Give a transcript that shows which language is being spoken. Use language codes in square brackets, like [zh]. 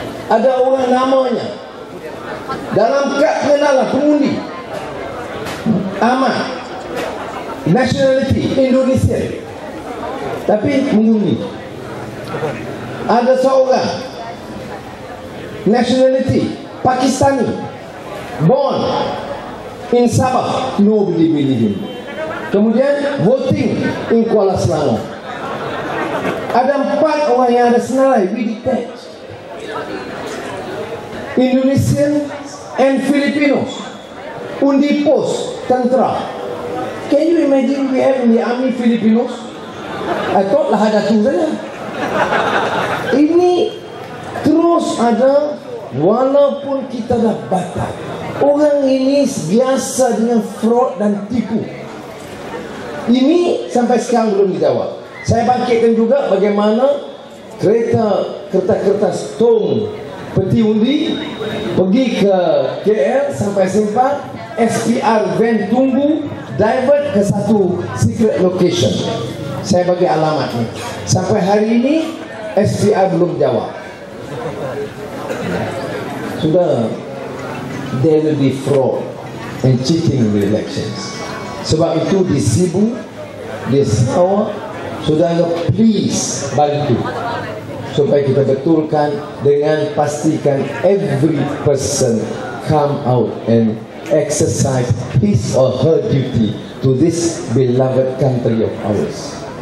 [ms] Ada orang namanya dalam kad pengenalan pengundi Ahmad, nationality Indonesia, tapi mengundi. Ada seorang [en] nationality Pakistani, born in Sabah, nobody believe him. Kemudian voting in Kuala Selangor. [ms] Ada 4 orang yang ada senarai, [en] we detach. Indonesian and Filipinos, [ms] undi pos tentera. [en] Can you imagine we have in the army Filipinos? I thought [ms] lah ada tu saja. Ini terus ada, walaupun kita dah batal. Orang ini biasa dengan fraud dan tipu. Ini sampai sekarang belum dijawab. Saya bangkitkan juga bagaimana kertas-kertas tong peti undi pergi ke KL sampai Simpang, SPR van tunggu, divert ke satu secret location. Saya bagi alamatnya. Sampai hari ini SPR belum jawab. [en] Sudah, there will be fraud and cheating in the elections. [ms] Sebab itu di Sibu, di Sarawak, saudara please bantu. supaya kita betulkan dengan pastikan [en] every person come out and exercise his or her duty to this beloved country of ours.